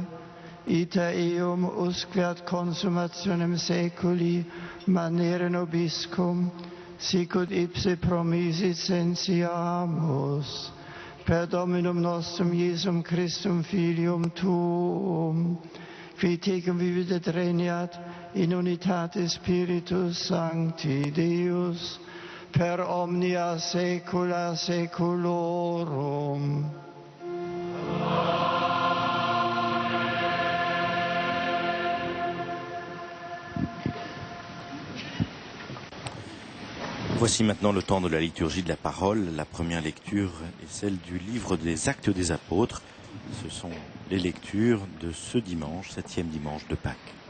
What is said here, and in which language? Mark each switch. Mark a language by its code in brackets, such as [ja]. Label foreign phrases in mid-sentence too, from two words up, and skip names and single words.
[la] ita eum usque ad consumationem seculi manere nobiscum, sicut ipse promisit sensiamus, per Dominum nostrum Iesum Christum Filium Tuum, qui tecum vivit et regnat in unitate Spiritus Sancti Deus, per omnia saecula saeculorum. [fr] Voici maintenant le temps de la liturgie de la parole. La première lecture est celle du livre des Actes des Apôtres, Ce sont les lectures de ce dimanche, 7e dimanche de Pâques.